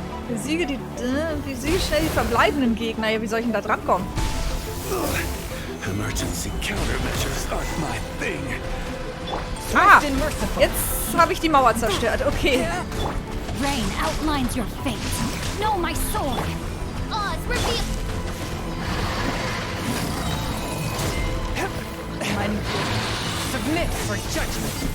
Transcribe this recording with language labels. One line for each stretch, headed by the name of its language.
German: Besiege schnell die verbleibenden Gegner. Ja, wie soll ich denn da drankommen?
English: Emergency countermeasures aren't my thing. Ah! And merciful.
German: Jetzt habe ich die Mauer zerstört. Okay.
English: Rain outlines your fate. No, my sword! Oz, reveal.
German: Mein
English: Submit for judgment.